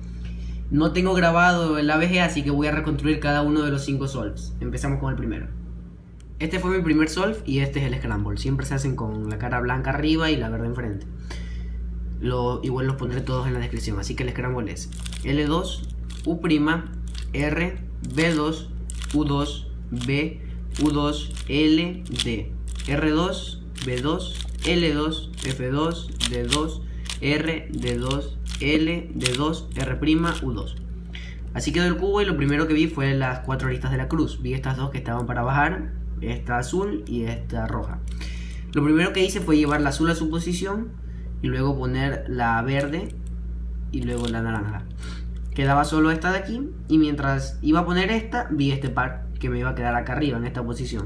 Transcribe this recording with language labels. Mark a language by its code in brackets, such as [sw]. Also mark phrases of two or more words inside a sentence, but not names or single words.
[es] No tengo grabado el ABG, así que voy a reconstruir cada uno de los 5 solves. Empezamos con el primero. Este fue mi primer solve y este es el scramble. Siempre se hacen con la cara blanca arriba y la verde enfrente. Igual los pondré todos en la descripción. Así que el scramble es L2, U', R, B2, U2, B, U2, L, D, R2, B2, L2, F2, D2, R, D2, L, D2, R', U2. Así quedó el cubo y lo primero que vi fue las 4 aristas de la cruz. Vi estas dos que estaban para bajar, esta azul y esta roja. Lo primero que hice fue llevar la azul a su posición y luego poner la verde y luego la naranja. Quedaba solo esta de aquí y mientras iba a poner esta, vi este par que me iba a quedar acá arriba en esta posición.